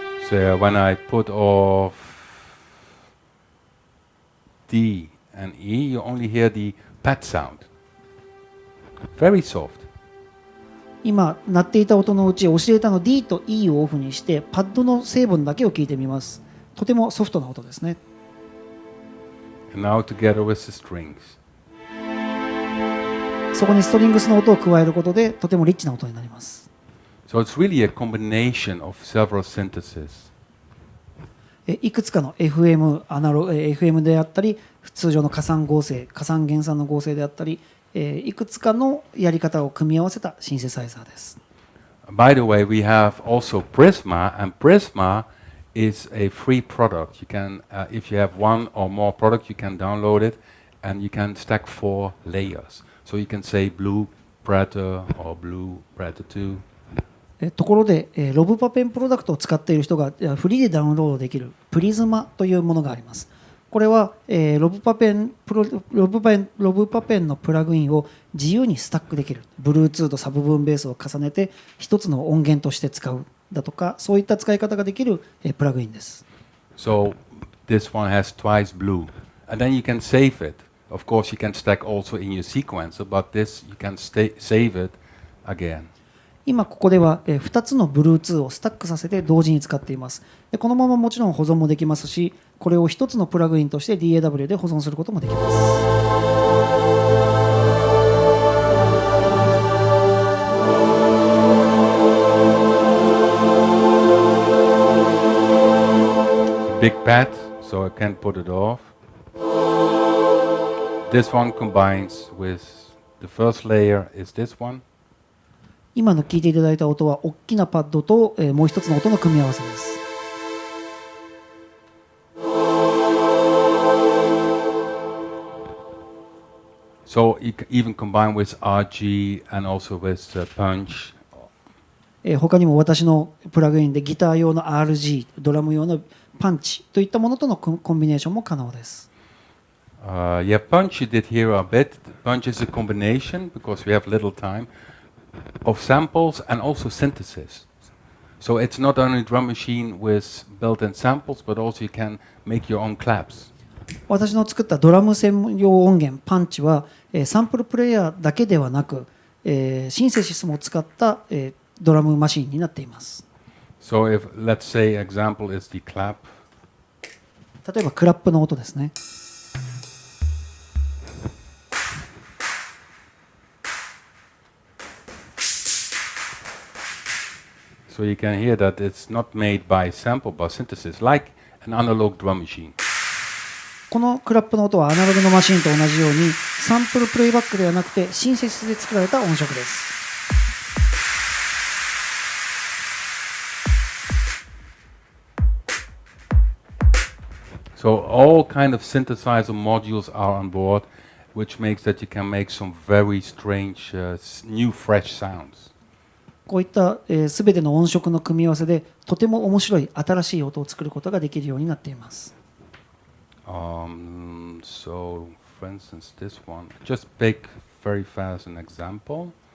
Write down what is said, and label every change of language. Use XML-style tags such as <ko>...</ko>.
<en>So when I put off D and E, you only hear the pad sound. Very soft.</en> <ja>今鳴っていた音のうちオシレーターの D と E をオフにしてパッドの成分だけを聞いてみます。とてもソフトな音ですね。</ja> <en>And now together with the strings.</en> <ja>そこにストリングスの音を加えることでとてもリッチな音になります。</ja> <en>So it's really a combination of several syntheses.</en> <ja>いくつかの FM であったり通常の加算合成、加算減算の合成であったり、いくつかのやり方を組み合わせたシンセサイザーです。</ja> <en>By the way, we have also Prisma, and Prisma is a free product. You can, if you have one or more product, you can download it, and you can stack 4 layers. So you can say blue Predator or blue Predator 2.</en> <ja>ところで、ロブパペンプロダクトを使っている人がフリーでダウンロードできるプリズマというものがあります。これは、ロブパペンのプラグインを自由にスタックできる Bluetooth とサブブーンベースを重ねて一つの音源として使うだとか、そういった使い方ができる、プラグインです。</ja> <en>So this one has twice blue, and then you can save it. Of course, you can stack also in your sequencer, but this you can save it again.</en> <ja>今ここでは2つの Bluetooth をスタックさせて同時に使っています。でこのままもちろん保存もできますし、これを1つのプラグインとして DAW で保存することもできます。</ja> <en>Big pad, so I can put it off. This one combines with the first layer is this one.</en> <ja>今の聞いていただいた音は大きなパッドと、もう一つの音の組み合わせです。</ja> <en>So you can even combine with RG and also with punch.</en> <ja>他にも私のプラグインでギター用の RG、ドラム用のパンチといったものとのコンビネーションも可能です。</ja> <en>Yeah, punch you did hear a bit. Punch is a combination because we have little time of samples and also synthesis. So it's not only a drum machine with built-in samples, but also you can make your own claps.</en> <ja>私の作ったドラム専用音源パンチは、サンプルプレイヤーだけではなく、シンセシスも使った、ドラムマシンになっています。</ja> <en>So if let's say example is the clap.</en> <ja>例えばクラップの音ですね。</ja> <en>So you can hear that it's not made by sample but synthesis, like an analog drum machine.</en> <ja>このクラップの音はアナログのマシンと同じようにサンプルプレイバックではなくてシンセシスで作られた音色です。</ja> <en>So all kind of synthesizer modules are on board, which makes that you can make some very strange, new, fresh sounds.</en> <ja>こういったすべての音色の組み合わせでとても面白い新しい音を作ることができるようになっています。</ja> <en>So, for instance, this one. Just pick very fast an example.</en>